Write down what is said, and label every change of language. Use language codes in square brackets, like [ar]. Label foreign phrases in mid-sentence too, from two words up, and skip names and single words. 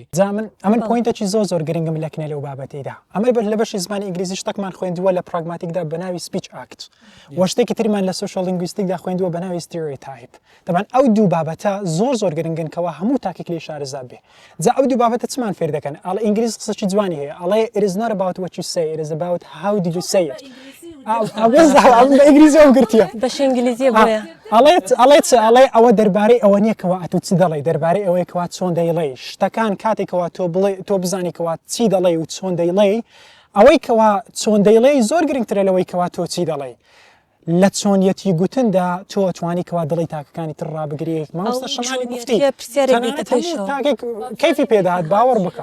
[ckb] ئەمن پوینتێکی زۆر گرنگم لەکنە لەو بابەتیدا ئەمە بەر لە بەشی زمانی ئینگلیزی شتێکمان خوێندووە لە پراگماتیکدا بە ناوی [en] speech act [ckb] وە شتێکی تریمان لە [en] social linguistics [ckb] خوێندووە بە ناوی ستیریۆتایپ دەبان ئەو دوو بابەتە زۆر گرنگن کەەوە هەموو تاکێک لێ شارەزا بێ جا ئەو دوو بابەتە چمان فێر دەکەن ئەڵە ئینگلیز قسەی جوانی هەیە ئەڵێ [en] it is not about what you say it [ckb] is about how did you say it ئینگلیزی گرتیە بەش ئینگلیزیە بۆیە ئەڵێ ئەوە دەربارەی ئەوە نییەکەوە ئەتو چی دەڵێ دەربارەی ئەوەیەکەوە چۆن دەیڵێ شتەکان کاتێکەوە تۆ بزانیکەوە چی دەڵێ و چۆن دەیڵێ ئەوەی کەوا چۆن دەیڵێ زۆر گرنگترە لەوەی کەوا تۆ چی دەڵێ لە چۆنیەتی گوتندا تۆ توانیکەوە دڵی تاکەکانی تر ڕابگرێت مامۆستا شەمالی گفتی کەیفی پێداهات باوەڕ بکە